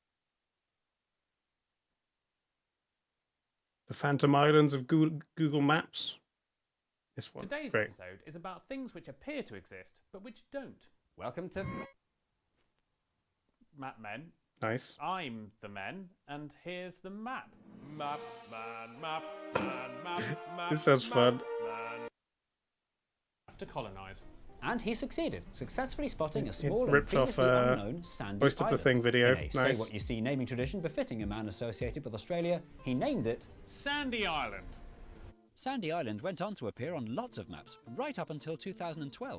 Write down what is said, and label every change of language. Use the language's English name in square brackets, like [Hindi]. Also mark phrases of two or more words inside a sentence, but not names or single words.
[English] The Phantom Islands of Google Maps? This one. Today's Great. episode is about things which appear to exist, but which don't. Welcome to Map Men. Nice. I'm the men, and here's the map. Map man, map man, map, map. This sounds fun. Man. Have to colonize. And he succeeded, successfully spotting a small and ripped off, previously unknown sandy Most of the island. Thing video. In a Nice. say what you see naming tradition befitting a man associated with Australia, he named it Sandy Island. Sandy Island went on to appear on lots of maps, right up until 2012.